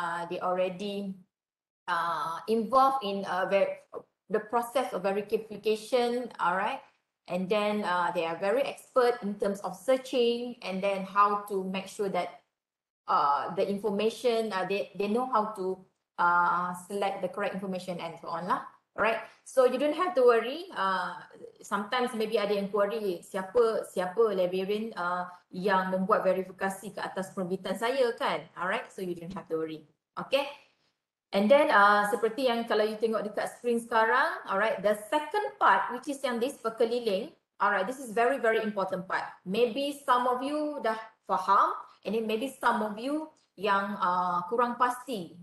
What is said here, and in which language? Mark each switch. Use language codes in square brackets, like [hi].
[en] They already involved in the process of verification. Alright, and then they are very expert in terms of searching and then how to make sure that the information, they know how to select the correct information and so on lah. Alright, so you don't have to worry. Sometimes maybe [ms] ada yang query siapa librarian yang membuat verifikasi ke atas penerbitan saya kan. [en] Alright, so you don't have to worry. Okay, and then [ms] seperti yang kalau [en] you [ms] tengok dekat [en] screen [ms] sekarang, [en] alright, the second part which is yang this perkeliling, alright, this is very important part. Maybe some of you [ms] dah faham [en] and then maybe some of you [ms] yang kurang pasti.